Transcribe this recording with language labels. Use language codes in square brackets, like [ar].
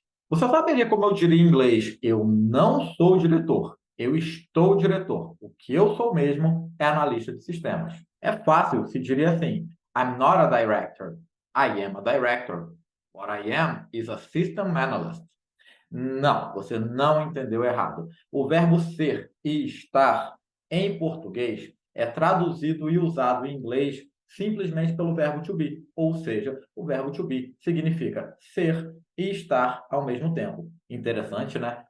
[pt] Você saberia como eu diria em inglês? Eu não sou diretor, eu estou diretor. O que eu sou mesmo é analista de sistemas. É fácil, se diria assim: [en] I'm not a director, I am a director. What I am is a system analyst. [pt] Não, você não entendeu errado. O verbo ser e estar em português é traduzido e usado em inglês simplesmente pelo verbo to be, ou seja, o verbo to be significa ser e estar ao mesmo tempo. Interessante, né?